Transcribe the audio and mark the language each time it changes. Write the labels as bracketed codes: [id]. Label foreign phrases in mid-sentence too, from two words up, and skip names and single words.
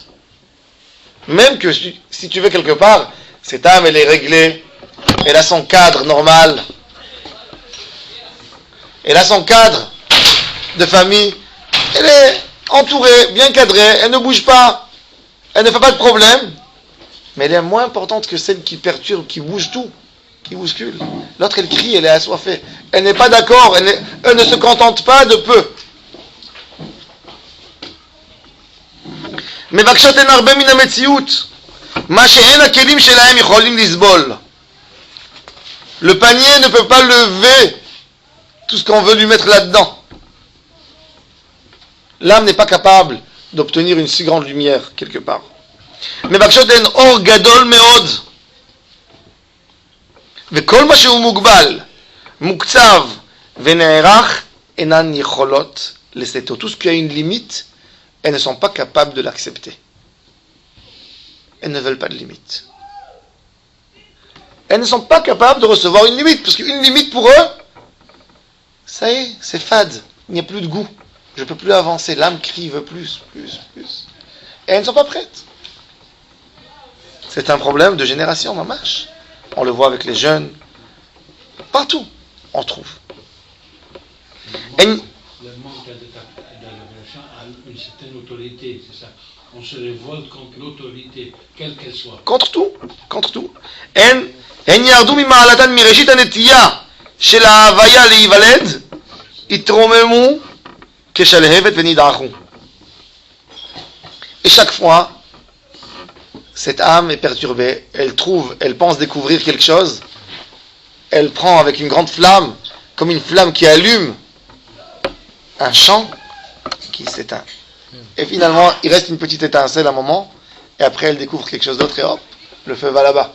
[fr] Même que si tu veux quelque part, cette âme, elle est réglée, elle a son cadre normal, elle a son cadre de famille, elle est entourée, bien cadrée, elle ne bouge pas, elle ne fait pas de problème, mais elle est moins importante que celle qui perturbe, qui bouge tout, qui bouscule. L'autre, elle crie, elle est assoiffée, elle n'est pas d'accord, elle ne se contente pas de peu. [he] מבקשות הן הרבה מן המציאות, מה שאין הכלים שלהם יכולים לסבול. [fr] Le panier ne peut pas lever tout ce qu'on veut lui mettre là-dedans. L'âme n'est pas capable d'obtenir une si grande lumière quelque part. [he] מבקשות הן אור גדול מאוד, וכל מה שהוא מוגבל, מוקצב ונערך, אינן יכולות לשאתו. [fr] Tout ce qui a une limite, elles ne sont pas capables de l'accepter. Elles ne veulent pas de limite. Elles ne sont pas capables de recevoir une limite, parce qu'une limite pour eux, ça y est, c'est fade, il n'y a plus de goût, je ne peux plus avancer, l'âme crie, veut plus. Et elles ne sont pas prêtes. C'est un problème de génération, mamash. On le voit avec les jeunes, partout, on trouve. Le manque d'adaptation a une certaine autorité, c'est ça. On se révolte contre l'autorité, quelle qu'elle soit. contre tout. [he] הן ירדו ממעלתן מראשית הנטייה של ההוויה להיוולד, התרוממו כשלהבת ונדעכו. [fr] Et chaque fois cette âme est perturbée, elle pense découvrir quelque chose, elle prend avec une grande flamme, comme une flamme qui allume un champ qui s'éteint. Et finalement, il reste une petite étincelle à un moment, et après elle découvre quelque chose d'autre, et hop, le feu va là-bas.